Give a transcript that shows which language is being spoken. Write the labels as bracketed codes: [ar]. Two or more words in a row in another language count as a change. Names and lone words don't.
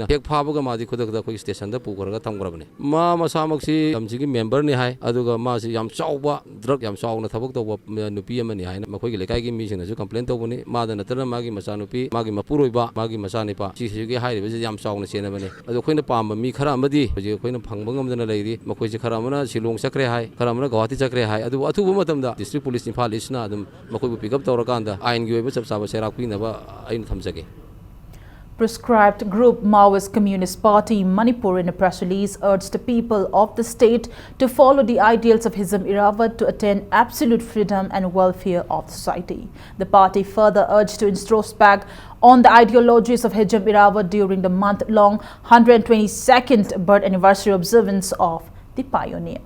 [mni] ꯍꯦꯛ ꯐꯥꯕꯒ ꯃꯥꯗꯤ ꯈꯨꯗꯛꯇ ꯑꯩꯈꯣꯏꯒꯤ ꯁ꯭ꯇꯦꯁꯟꯗ ꯄꯨꯈ꯭ꯔꯒ ꯊꯝꯈ꯭ꯔꯕꯅꯤ ꯃꯥ ꯃꯁꯥꯃꯛꯁꯤ ꯂꯝꯁꯤꯒꯤ ꯃꯦꯝꯕꯔꯅꯤ ꯍꯥꯏ ꯑꯗꯨꯒ ꯃꯥꯁꯤ ꯌꯥꯝ ꯆꯥꯎꯕ ꯗ꯭ꯔꯒ ꯌꯥꯝ ꯆꯥꯎꯅ ꯊꯕꯛ ꯇꯧꯕ ꯅꯨꯄꯤ ꯑꯃꯅꯤ ꯍꯥꯏꯅ ꯃꯈꯣꯏꯒꯤ ꯂꯩꯀꯥꯏꯒꯤ ꯃꯤꯁꯤꯡꯅꯁꯨ ꯀꯝꯄ꯭ꯂꯦꯟ ꯇꯧꯕꯅꯤ ꯃꯥꯗ ꯅꯠꯇꯅ ꯃꯥꯒꯤ ꯃꯆꯥꯅꯨꯄꯤ ꯃꯥꯒꯤ ꯃꯄꯨꯔꯣꯏꯕ ꯃꯥꯒꯤ ꯃꯆꯥꯅꯤꯄꯥ ꯁꯤꯁꯤꯒꯤ ꯍꯥꯏꯔꯤꯕꯁꯤ ꯌꯥꯝ ꯆꯥꯎꯅ ꯆꯦꯟꯅꯕꯅꯤ ꯑꯗꯣ ꯑꯩꯈꯣꯏꯅ ꯄꯥꯝꯕ ꯃꯤ ꯈꯔ ꯑꯃꯗꯤ ꯍꯧꯖꯤꯛ ꯑꯩꯈꯣꯏꯅ ꯐꯪꯕ ꯉꯝꯗꯅ ꯂꯩꯔꯤ ꯃꯈꯣꯏꯁꯤ ꯈꯔ ꯑꯃꯅ ꯁꯤꯂꯣꯡ ꯆꯠꯈ꯭ꯔꯦ ꯍꯥꯏ ꯈꯔ ꯑꯃꯅ ꯒꯧꯍꯥꯇꯤ ꯆꯠꯈ꯭ꯔꯦ ꯍꯥꯏ ꯑꯗꯨꯕꯨ ꯑꯊꯨꯕ ꯃꯇꯝꯗ [en] District Police [mni] ꯏꯝꯐꯥꯜ ꯏꯁꯅ ꯑꯗꯨꯝ ꯃꯈꯣꯏꯕꯨ ꯄꯤꯛꯑꯞ ꯇꯧꯔꯀꯥꯟꯗ ꯑꯥꯏꯟꯒꯤ ꯑꯣꯏꯕ ꯆꯞ ꯆꯥꯕ ꯆꯩꯔꯥꯛ ꯄꯤꯅꯕ ꯑꯩꯅ ꯊꯝꯖꯒꯦ. [en] Prescribed group Maoist Communist Party Manipur in a press release urged the people of the state to follow the ideals of Hizam Irawat to attain absolute freedom and welfare of society. The party further urged to introspect on the ideologies of Hizam Irawat during the month-long 122nd birth anniversary observance of the pioneer.